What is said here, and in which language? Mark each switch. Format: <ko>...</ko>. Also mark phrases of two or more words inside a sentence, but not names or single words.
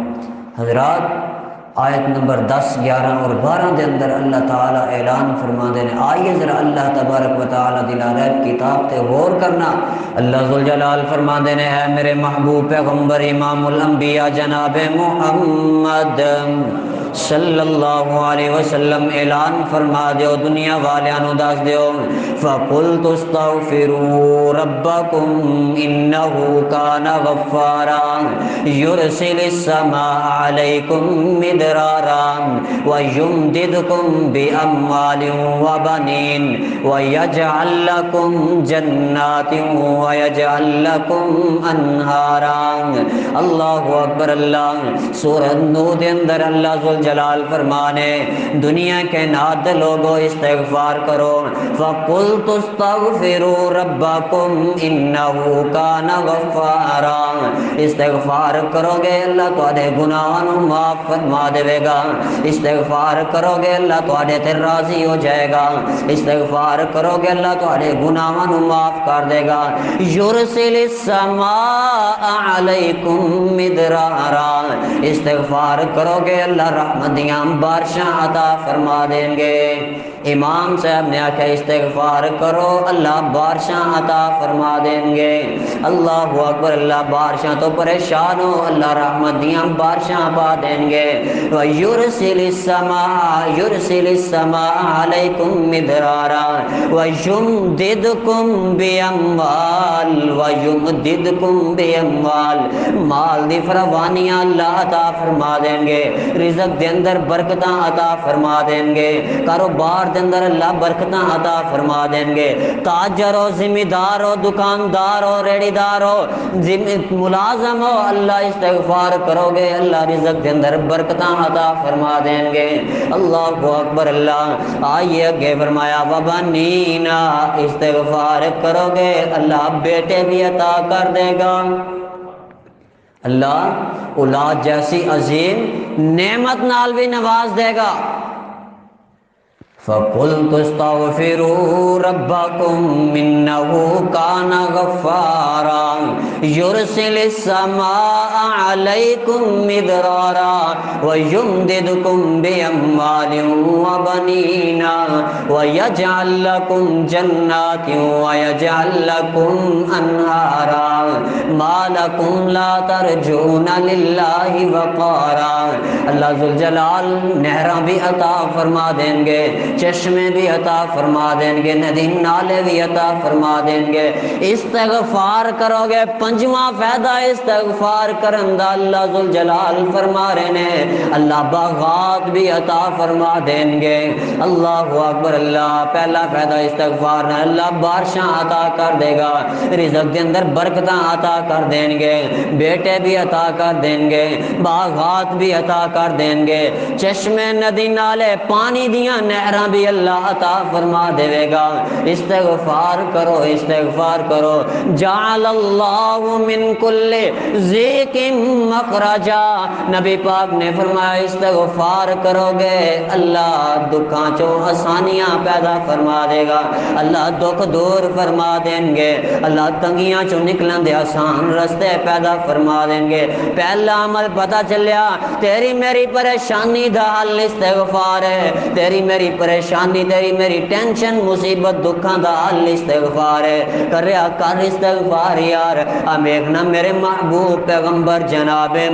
<pa>حضرات آیت نمبر 10، 11 اور 12 دے اندر اللہ تعالیٰ اعلان فرما دے ہیں۔ آئیے ذرا اللہ تبارک و تعالیٰ دی لاریب کتاب تے غور کرنا۔ اللہ ذوالجلال فرما دے ہیں، اے میرے محبوب پیغمبر امام الانبیاء جناب محمد</pa> <ar>صلی اللہ علیہ وسلم</ar> <pa>اعلان فرما دیو، دنیا والیاں نو دس دیو،</pa> <ar>فَقُلْتُ اسْتَغْفِرُوا رَبَّكُمْ إِنَّهُ كَانَ غَفَّارًا يُرْسِلِ السَّمَاءَ عَلَيْكُمْ مِدْرَارًا وَيُمْدِدْكُمْ بِأَمْوَالٍ وَبَنِينَ وَيَجْعَلْ لَكُمْ جَنَّاتٍ وَيَجْعَلْ لَكُمْ أَنْهَارًا۔ اللہ اکبر۔</ar> <pa>اللہ سورہ نو دے اندر اللہ ذوالجلال فرمانے دنیا کے نات لوگوں استغفار کرو</pa> <ar>فَقُلْتُ اسْتَغْفِرُوا رَبَّكُمْ إِنَّهُ كَانَ غَفَّارًا</ar> <pa>استغفار کرو گے اللہ تواڈے گناہاں نوں معاف فرما دے گا استغفار کرو گے اللہ تواڈے تے راضی ہو جائے گا استغفار کرو گے اللہ تواڈے گناہاں نوں معاف کر دے گا</pa> <ar>یرسل السماء علیکم مدرارا</ar> <pa>استغفار کرو گے اللہ رحمت دیاں بارشاں عطا فرما دیں گے امام صاحب نے آکھا استغفار کرو اللہ بارشاں عطا فرما دیں گے</pa> <ar>اللہ اکبر</ar> <pa>اللہ بارشاں تو پریشان ہو اللہ رحمت دیاں بارشاں پا دیں گے</pa> <ar>وَيُرْسِلِ السَّمَاءَ عَلَيْكُمْ مِدْرَارًا وَيُمْدِدْكُمْ</ar> <pa>بِأَمْوَالٍ مال دی فراوانیاں اللہ عطا فرما دیں گے رزق دے اندر برکتاں عطا فرما دیں گے کاروبار دے اندر اللہ برکتاں عطا فرما دیں گے تاجر ہو ذمہ دار ہو دکاندار ہو ریڑی دار ہو ملازم ہو اللہ استغفار کرو گے اللہ رزق دے اندر برکتاں عطا فرما دیں گے</pa> <ar>اللہ اکبر</ar> <pa>اللہ آئیے اگے فرمایا وَبَنِينَا استغفار کرو گے اللہ بیٹے بھی عطا کر دے گا اللہ اولاد جیسی عظیم نعمت نال بھی نواز دے گا</pa> <ar>فَقُلْتُ اسْتَغْفِرُوا رَبَّكُمْ إِنَّهُ كَانَ غَفَّارًا يُرْسِلِ السَّمَاءَ عَلَيْكُمْ مِدْرَارًا وَيُمْدِدْكُمْ بِأَمْوَالٍ وَبَنِينَ وَيَجْعَلْ لَكُمْ جَنَّاتٍ وَيَجْعَلْ لَكُمْ أَنْهَارًا مَا لَكُمْ لَا تَرْجُونَ لِلَّهِ وَقَارًا</ar> <pa>اللہ ذوالجلال نہراں بھی عطا فرما دیں گے چشمے بھی عطا فرما دیں گے ندی نالے بھی عطا فرما دیں گے استغفار کرو گے پنجواں فائدہ استغفار کرن دا اللہ ذوالجلال فرما رہے ہیں اللہ باغات بھی عطا فرما دیں گے</pa> <ar>اللہ اکبر</ar> <pa>اللہ پہلا فائدہ استغفار نہ اللہ بارشاں عطا کر دے گا رزق دے اندر برکتاں عطا کر دیں گے بیٹے بھی عطا کر دیں گے باغات بھی عطا کر دیں گے چشمے ندی نالے پانی دیاں نہراں بھی اللہ عطا فرما دے گا استغفار کرو</pa> <ar>جعل اللہ من کل ضیق مخرجا</ar> <pa>نبی پاک نے فرمایا استغفار کرو گے اللہ دکھاں چوں آسانیاں پیدا فرما دے گا اللہ دکھ دور فرما دیں گے اللہ تنگیاں چوں نکلن دے آسان رستے پیدا فرما دیں گے پہلا عمل پتہ چلیا تیری میری پریشانی دا حل استغفار ہے تیری میری پریشانی تیری میری ٹینشن مصیبت دکھاں دا حل استغفار ہے کریا کر استغفار یار دیکھنا میرے محبوب پیغمبر جناب</pa>